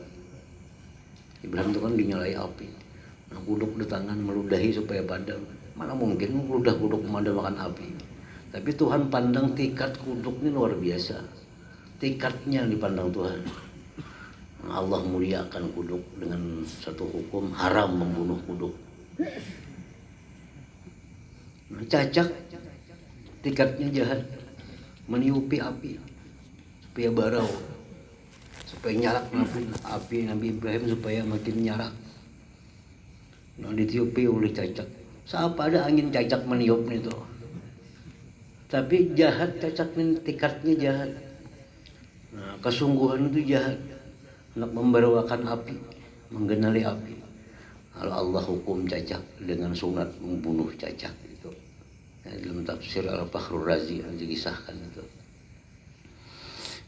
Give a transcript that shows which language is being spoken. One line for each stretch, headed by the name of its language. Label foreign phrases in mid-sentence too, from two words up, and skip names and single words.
Banjar: Ibrahim itu kan dinyalai api. Nah, kuduk di tangan meludahi supaya padam. Mana mungkin meludah kuduk memadamkan api. Tapi Tuhan pandang tekad kuduk ini luar biasa. Tekadnya dipandang Tuhan. Allah muliakan kuduk dengan satu hukum haram membunuh kuduk. Nah, cacak tekadnya jahat, meniupi api supaya barau, supaya nyarak api Nabi Ibrahim supaya makin nyarak. Nah, ditiupi oleh cacak. Siapa ada angin cacak meniup itu? Tapi jahat cacak ini, tekadnya jahat. Nah, kesungguhan itu jahat. Hendak membawakan api, menggenali api. Kalau Allah hukum cacak dengan sunat membunuh cacak itu.
Indonesian: Nah, dalam tafsir Al-Fakhrur Razi yang dikisahkan itu.